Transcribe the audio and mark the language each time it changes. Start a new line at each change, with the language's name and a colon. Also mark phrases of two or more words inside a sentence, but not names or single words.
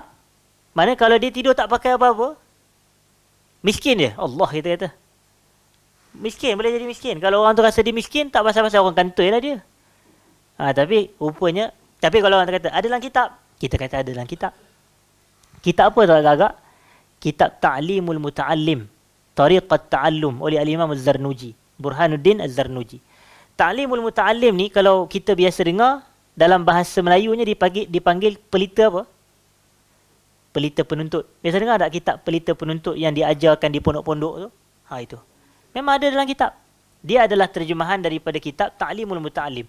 Malay: Mana kalau dia tidur tak pakai apa-apa, miskin dia. Allah kita kata. Miskin, boleh jadi miskin. Kalau orang tu rasa dia miskin, tak pasal-pasal orang kantoi lah dia. Tapi rupanya, tapi kalau orang kata ada dalam kitab, kita kata ada dalam kitab. Kitab apa tu agak-agak? Kitab Ta'limul Muta'allim, Tariqat Ta'allum oleh Al-Imam Az-Zarnuji, Burhanuddin Az-Zarnuji. Ta'limul Muta'allim ni kalau kita biasa dengar, dalam bahasa Melayunya dipanggil pelita apa? Pelita penuntut. Biasa dengar tak kitab pelita penuntut yang diajarkan di pondok-pondok tu? Itu. Memang ada dalam kitab. Dia adalah terjemahan daripada kitab Ta'limul Muta'allim.